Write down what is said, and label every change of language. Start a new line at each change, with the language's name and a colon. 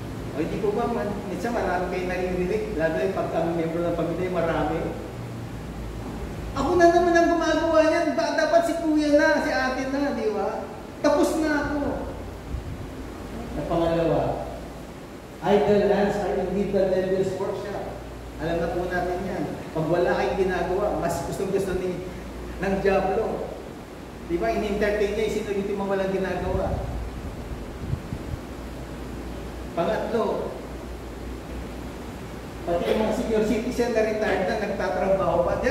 Filipino: O hindi ko ba, minsan marami kayo naririnig, lalo yung pagka-member ng pamilya, marami. Ako na naman ang gumagawa niyan, dapat si kuya na, si ate na, di ba? Tapos na ako. Na pangalawa,
English: idle hands are indeed the devil's workshop.
Filipino: Alam na po natin yan. Pag wala kayong ginagawa, mas gusto ng Diablo. Di ba, in-entertain niya, isinulitin mo walang ginagawa. Pangatlo, pati yung mga senior citizen na retired na nagtatrabaho pa.